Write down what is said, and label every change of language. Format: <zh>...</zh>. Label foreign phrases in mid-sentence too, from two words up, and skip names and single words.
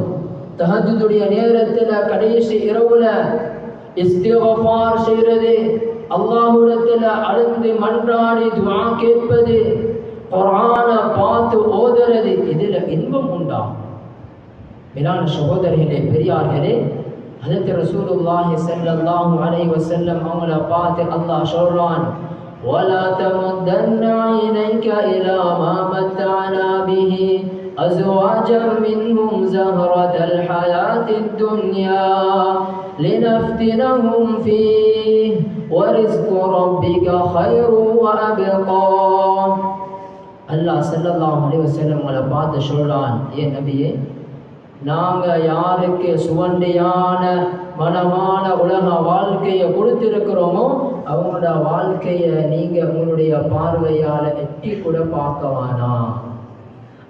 <ta>தஹஜ்ஜுடைய நேரத்தில் கடைசி இரவுல இஸ்திக்ஃபார் செய்யறது, அல்லாஹ்விடத்தில் அழுந்து மன்றாடி துஆ கேட்பது, குர்ஆனை பார்த்து ஓதுறது, இதில் இன்பம் உண்டாகும். மேலான சகோதரர்களே, பெரியார்களே,</ta> <ar>حضرة رسول الله صلى الله عليه وسلم</ar> <ta>அவங்கள பார்த்து அல்லாஹ் சொல்றான்,</ta> <ar>وَلَا تَمُدَّنَّ عَيْنَيْكَ إِلَى مَا مَتَّعْنَا بِهِ أَزْوَاجًا مِّنْهُمْ زَهْرَةَ الْحَيَاةِ الدُّنْيَا لِنَفْتِنَهُمْ فِيهِ وَرِزْقُ رَبِّكَ خَيْرٌ وَأَبْقَى.</ar> <ta>அல்லாஹ்</ta> <ar>صلى الله عليه وسلم</ar> <ta>அவங்கள பார்த்து சொல்றான், ஏன் நபியே, நாங்கள் யாருக்கு சுவண்டியான மனமான உலக வாழ்க்கையை கொடுத்திருக்கிறோமோ அவங்களோட வாழ்க்கையை நீங்கள் உங்களுடைய பார்வையால் எட்டி கூட பார்க்க வேணாம்.</ta>